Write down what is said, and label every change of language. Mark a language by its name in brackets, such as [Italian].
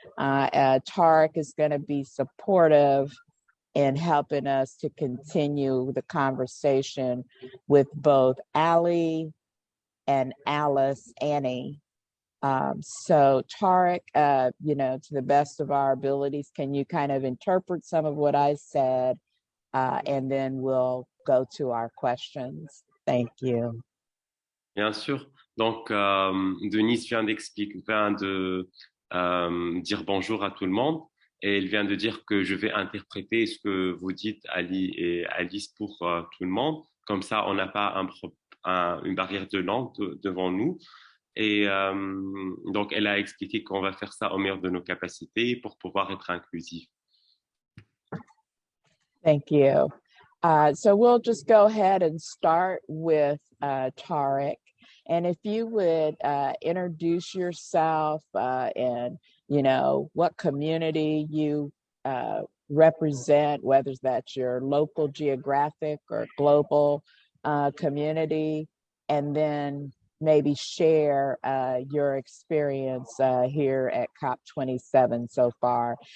[English] Tarek is going to be supportive in helping us to continue the conversation with both Ali and Alice-Anny. So Tarek, you know, to the best of our abilities, can you kind of interpret some of what I said, and then we'll go to our questions. Thank you. [French] Bien sûr. Donc, Denise vient de dire bonjour à tout le monde. Et elle vient de dire que je vais interpréter ce que vous dites, Ali et Alice, pour tout le monde. Comme ça, on n'a pas une barrière de langue devant nous. Et donc, elle a expliqué qu'on va faire ça au meilleur de nos capacités pour pouvoir être inclusif. [English] Thank you. So we'll just go ahead and start with Tarek. And if you would introduce yourself and, you know, what community you represent, whether that's your local geographic or global community, and then maybe share your experience here at COP27 so far.